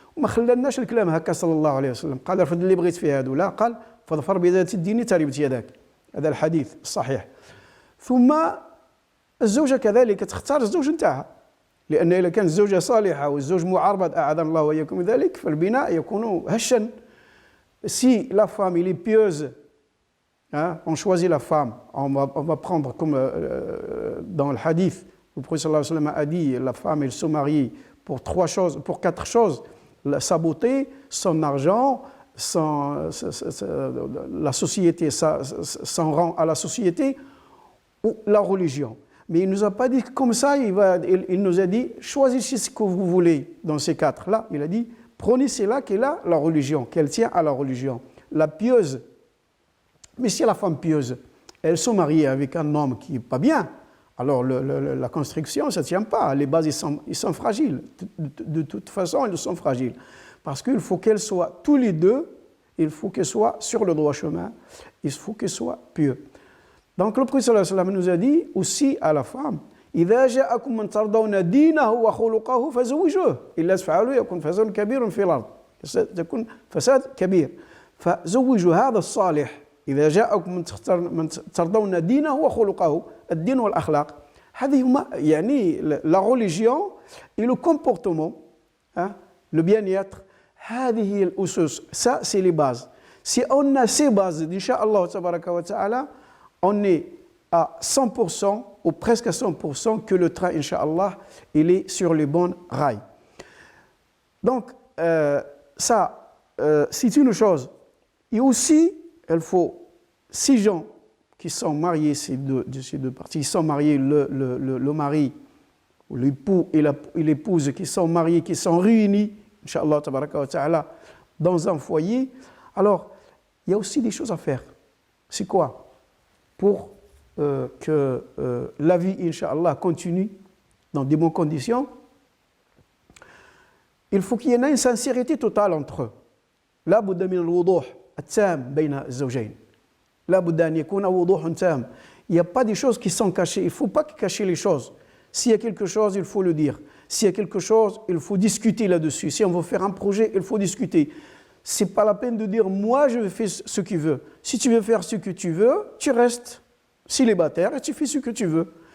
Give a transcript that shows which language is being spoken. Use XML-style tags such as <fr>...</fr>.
<ar>وما خلالناش الكلام هكا صلى الله عليه وسلم، قال ارفض اللي بغيت في هذا، لا، قال فاظفر بذات الدين تربت يداك. هذا الحديث الصحيح. ثم الزوجة كذلك تختار الزوج نتاعها، لأن إذا كانت الزوجة صالحة والزوج معربد أعاذنا الله وإياكم من ذلك، فالبناء يكون هشا.</ar> <fr>Si la femme elle est pieuse, on choisit la femme, on va prendre comme dans le hadith, le prophète sallallahu alayhi wa sallam a dit, la femme elle se marie pour trois choses, pour quatre choses: sa beauté, son argent, la société, son rang à la société, ou la religion. Mais il ne nous a pas dit comme ça, il nous a dit choisissez ce que vous voulez dans ces quatre-là. Il a dit prenez celle-là qui est là, la religion, qu'elle tient à la religion, la pieuse. Mais si la femme pieuse, elle se marie avec un homme qui n'est pas bien, alors la construction, ça ne tient pas. Les bases, ils sont fragiles. De toute façon, ils sont fragiles. Parce qu'il faut qu'elles soient, tous les deux, il faut qu'elles soient sur le droit chemin, il faut qu'elles soient pieux. Donc le prophète sallallahu alayhi wa sallam nous a dit aussi à la femme,</fr> <ar>إذا جاءكم من ترضون دينه وخلقه فزوجوه إلا تفعلوا يكون فساد كبير في الأرض، تكون فساد كبير. فزوجوا هذا الصالح. إذا جاءكم من ترضون دينه وخلقه، الدين والأخلاق، هذه هما يعني</ar> <fr>la religion et le comportement, le bien-être.</fr> <ar>هذه هي الأسس.</ar> <fr>Ça c'est les bases. Si on a ces bases, Inch'Allah tabaraka wa ta'ala, on est à 100% ou presque à 100% que le train, Inch'Allah, il est sur les bons rails. Donc, ça, c'est une chose. Et aussi, il faut 6 gens qui sont mariés, ces deux parties, ils sont mariés, le mari, l'époux et l'épouse qui sont mariés, qui sont réunis, Inch'Allah, tabaraka wa ta'ala, dans un foyer. Alors, il y a aussi des choses à faire. C'est quoi? Pour que la vie, Inch'Allah, continue dans de bonnes conditions, il faut qu'il y ait une sincérité totale entre eux.</fr> <ar>لا بد من الوضوح التام بين الزوجين. لا بد أن يكون وضوح تام.</ar> <fr>Il n'y a pas des choses qui sont cachées. Il ne faut pas cacher les choses. S'il y a quelque chose, il faut le dire. S'il y a quelque chose, il faut discuter là-dessus. Si on veut faire un projet, il faut discuter. Ce n'est pas la peine de dire « moi, je fais ce que je veux ». Si tu veux faire ce que tu veux, tu restes célibataire et tu fais ce que tu veux.</fr>